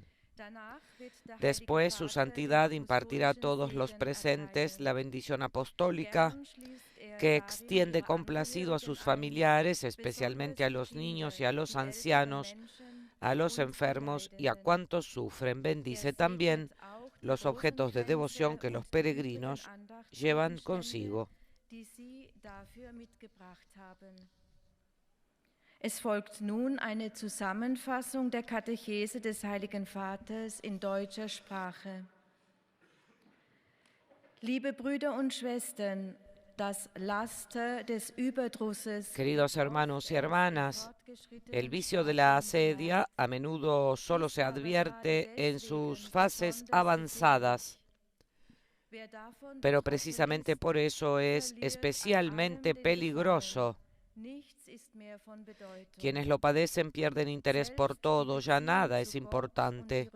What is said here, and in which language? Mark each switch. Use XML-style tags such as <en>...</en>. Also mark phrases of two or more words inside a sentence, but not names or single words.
<es>Después su santidad impartirá a todos los presentes la bendición apostólica que extiende complacido a sus familiares, especialmente a los niños y a los ancianos, a los enfermos y a cuantos sufren. Bendice también los objetos de devoción que los peregrinos llevan consigo.</es> <de>Es folgt nun eine Zusammenfassung der Katechese des Heiligen Vaters in deutscher Sprache. Liebe Brüder und Schwestern, das Laster des Überdrusses.</de> <es>Queridos hermanos y hermanas, el vicio de la asedia a menudo solo se advierte en sus fases avanzadas, pero precisamente por eso es especialmente peligroso. Quienes lo padecen pierden interés por todo, ya nada es importante.</es>